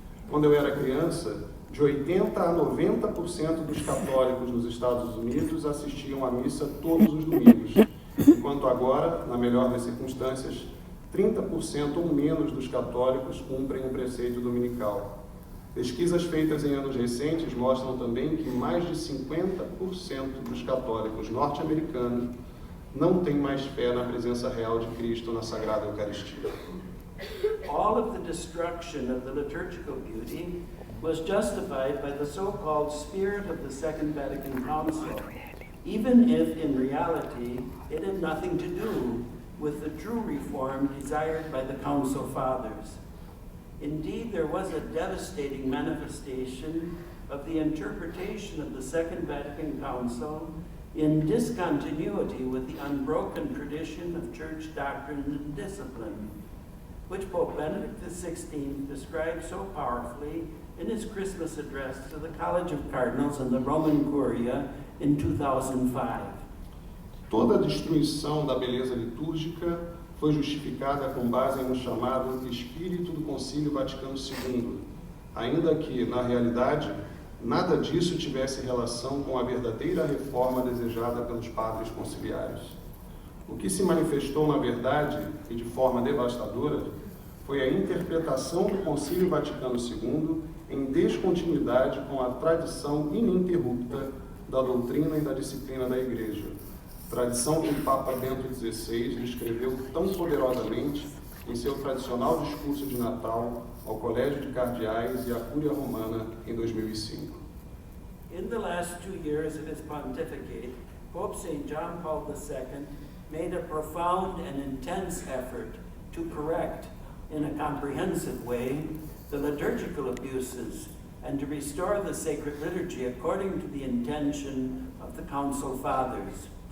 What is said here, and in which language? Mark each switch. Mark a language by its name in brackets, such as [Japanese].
[Portuguese] Quando eu era criança, de 80% a 90% dos católicos nos Estados Unidos assistiam à missa todos os domingos, enquanto agora, na melhor das circunstâncias, 30% ou menos dos católicos cumprem o preceito dominical. Pesquisas feitas em anos recentes mostram também que mais de 50% dos católicos norte-americanos não têm mais fé na presença real de Cristo na Sagrada Eucaristia. [English] All of the destruction of the liturgical beauty was justified by the so-called spirit of the Second Vatican Council, even if in reality it had nothing to do with the true reform desired by the Council Fathers. Indeed, there was a devastating manifestation of the interpretation of the Second Vatican Council in discontinuity with the unbroken tradition of church doctrine and discipline, which Pope Benedict XVI described so powerfully in his Christmas address to the College of Cardinals and the Roman Curia in 2005. [Portuguese] Toda a destruição da beleza litúrgica foi justificada com base no chamado Espírito do Concílio Vaticano II, ainda que, na realidade, nada disso tivesse relação com a verdadeira reforma desejada pelos padres conciliares. O que se manifestou, na verdade, e de forma devastadora, foi a interpretação do Concílio Vaticano II em descontinuidade com a tradição ininterrupta da doutrina e da disciplina da Igreja, tradição que o Papa Bento XVI descreveu tão poderosamente em seu tradicional discurso de Natal ao Colégio de Cardeais e à Cúria Romana em 2005. [English] In the last 2 years of his pontificate, Pope St. John Paul II made a profound and intense effort to correct, in a comprehensive way, the liturgical abuses and to restore the sacred liturgy according to the intention of the Council Fathers.